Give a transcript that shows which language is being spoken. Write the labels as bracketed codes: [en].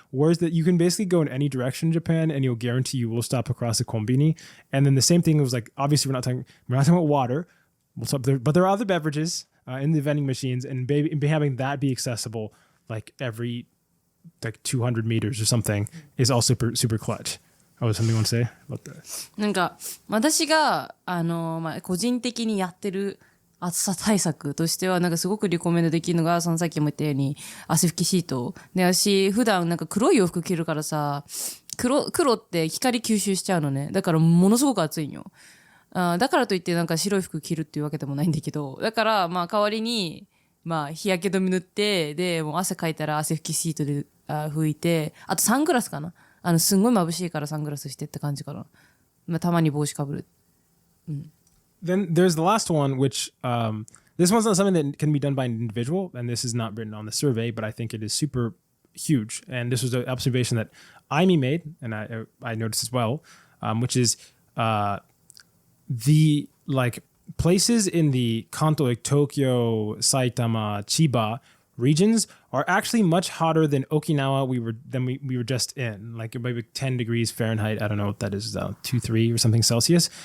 [en] Whereas that you can basically go in any direction in Japan and you'll guarantee you will stop across a konbini. And then the same thing was like, obviously we're not talking about water, but there are other beverages. in the vending machines, and having that be accessible like every like 200 meters or something is all super clutch. Oh, something you want to say about that? [ja] なんか、私が、個人的にやってる暑さ対策としては、なんかすごくリコメンドできるのが、そのさっきも言ったように、汗拭きシート。で、私、普段なんか黒い洋服着るからさ、黒って光吸収しちゃうのね。だからものすごく暑いんよ。だからといってなんか白い服着るっていうわけでもないんだけど、だからまあ代わりに、まあ日焼け止め塗って、で、もう汗かいたら汗拭きシートで拭いて、あとサングラスかな。すんごい眩しいからサングラスしてって感じかな。まあたまに帽子かぶる。 [en] Then there's the last one, which this one's not something that can be done by an individual, and this is not written on the survey, but I think it is super huge. And this was an observation that Aimi made, and I noticed as well, which is the like places in the Kanto, like Tokyo, Saitama, Chiba regions are actually much hotter than Okinawa we were just in, like maybe 10 degrees Fahrenheit. I don't know what that is, 2-3 or something Celsius.